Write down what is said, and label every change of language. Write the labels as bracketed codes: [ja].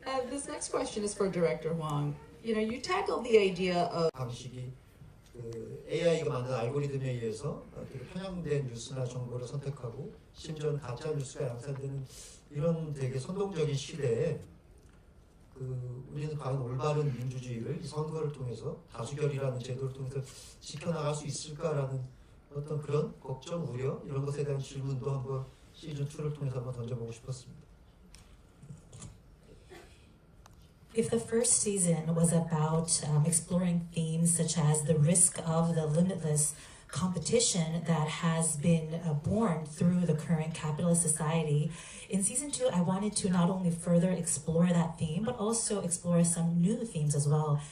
[en] This next question is for Director Hwang. You know, you tackled the idea of [ko] 방식이 그 AI가 만든 알고리즘에 의해서 되게 편향된 뉴스나 정보를 선택하고 심지어는 가짜 뉴스가 양산되는 이런 되게 선동적인 시대에 그 우리는 과연 올바른 민주주의를 이 선거를 통해서 다수결이라는 제도를 통해서 지켜나갈 수 있을까라는 어떤 그런 걱정, 우려 이런 것에 대한 질문도 한번 시즌 2를 통해서 한번 던져보고 싶었습니다. [en] If the first season was about exploring themes such as the risk of the limitless competition that has been born through the current capitalist society, in season 2 I wanted to not only further explore that theme but also explore some new themes as well.